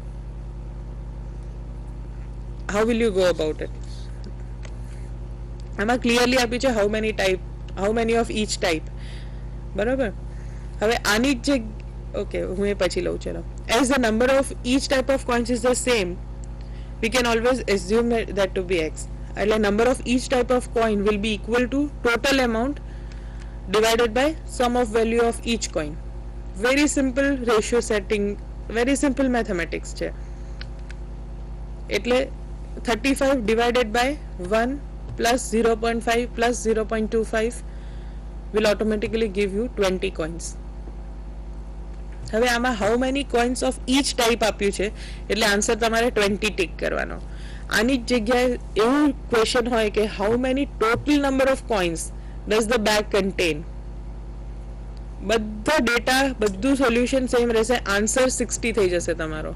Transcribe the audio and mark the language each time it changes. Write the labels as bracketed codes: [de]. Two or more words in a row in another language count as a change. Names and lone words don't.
[en] how will you go about it? [gu] આમાં ક્લિયરલી આપી છે [en] how many of each type. [gu] બરાબર. હવે આની જે ઓકે હું એ પછી લઉં. [en] ચલો, as the number of each type of coins is the same, we can always assume that to be x. એટલે number of each type of coin will be equal to total amount divided by sum of value of each coin. Very simple ratio setting, very simple mathematics છે. એટલે 35 divided by 1 plus 0.5 plus 0.25 will automatically give you 20 coins. [gu] હવે આમાં [en] how many coins of each type [gu] આપ્યું છે એટલે આન્સર તમારે 20 ટીક કરવાનો. આની જ જગ્યાએ એવું ક્વેશ્ચન હોય કે [en] how many total number of coins does the bag contain, [gu] બધા ડેટા બધું [en] solution same [gu] રહેશે, આન્સર 60 થઈ જશે તમારો.